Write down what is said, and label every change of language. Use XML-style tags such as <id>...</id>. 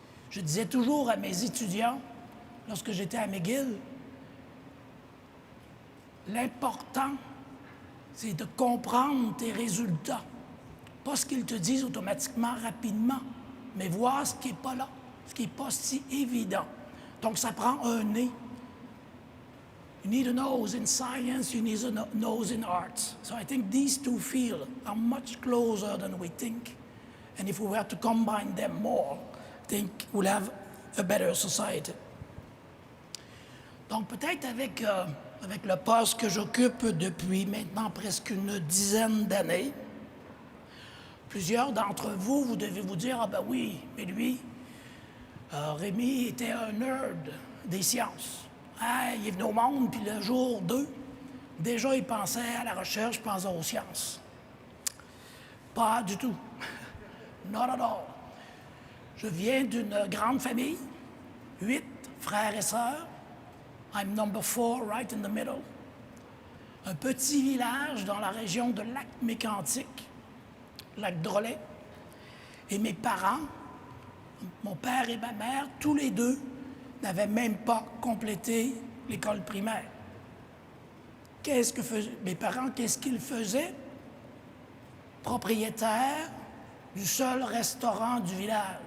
<fr>Je disais toujours à mes étudiants, lorsque j'étais à McGill, l'important, c'est de comprendre tes résultats. Pas ce qu'ils te disent automatiquement, rapidement, mais voir ce qui n'est pas là, ce qui n'est pas si évident. Donc, ça prend un nez.</fr> <en>You need a nose in science, you need a nose in arts. So I think these two fields are much closer than we think. And if we were to combine them more, I think we'll have a better society.</en> <fr>Donc peut-être avec le poste que j'occupe depuis maintenant presque une dizaine d'années, plusieurs d'entre vous, vous devez vous dire, ah ben oui, mais lui, Rémi était un nerd des sciences. Ah, il est venu au monde, puis le jour 2, déjà il pensait à la recherche, il pensait aux sciences. Pas du tout.</fr> <en>Not at all.</en> <fr>Je viens d'une grande famille, 8 frères et sœurs.</fr> <en>I'm number 4, right in the middle.</en> <fr>Un petit village dans la région de Lac-Mégantic, Lac-Drolet. Et mes parents, mon père et ma mère, tous les deux, n'avaient même pas complété l'école primaire. Qu'est-ce que faisaient mes parents? Qu'est-ce qu'ils faisaient? Propriétaires du seul restaurant du village.</fr>